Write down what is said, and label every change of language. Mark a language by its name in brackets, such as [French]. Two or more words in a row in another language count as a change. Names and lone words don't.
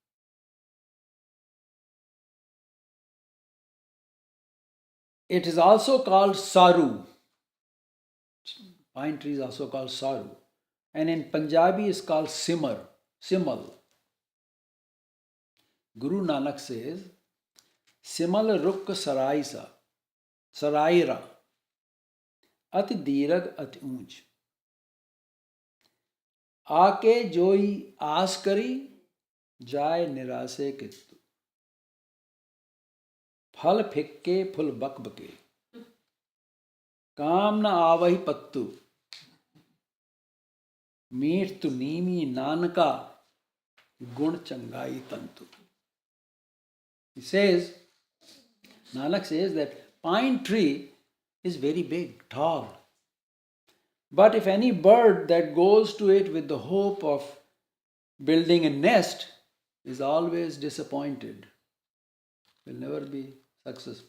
[English] It is also called saru. Pine tree is also called saru. And in Punjabi is called simal. Guru Nanak says, [Punjabi] ਸਿਮਲ ਰੁੱਖ ਸਰਾਇਰਾ, ਅਤਿ ਦਿਰਗ ਅਤਿ ਉਂਚ. ਆਕੇ ਜੋਈ ਆਸ ਕਰੀ ਜਾਏ ਨਿਰਾਸੇ ਕਿਤੁ ਫਲ ਫਿੱਕੇ ਫੁਲ ਬਕਬਕੇ ਕਾਮ ਨ ਆਵਹੀ ਪੱਤੁ ਮੀਠ ਤੁ ਨੀਮੀ ਨਾਨਕਾ ਗੁਣ ਚੰਗਾਈ ਤੰਤੁ. [English] Nanak says that pine tree is very big, tall. But if any bird that goes to it with the hope of building a nest is always disappointed, will never be successful.